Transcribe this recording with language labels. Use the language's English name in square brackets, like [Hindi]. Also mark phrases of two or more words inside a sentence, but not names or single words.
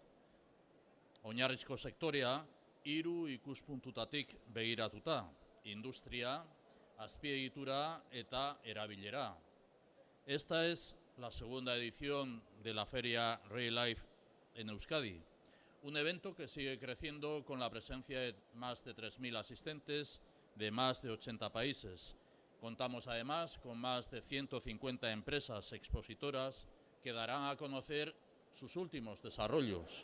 [Basque] Oinarrizko sektorea, 3 ikuspuntutatik begiratuta: industria, azpiegitura eta erabilera. [Spanish] Esta es la segunda edición de la feria Rail Life en Euskadi. Un evento que sigue creciendo con la presencia de más de 3.000 asistentes de más de 80 países. Contamos además con más de 150 empresas expositoras que darán a conocer sus últimos desarrollos.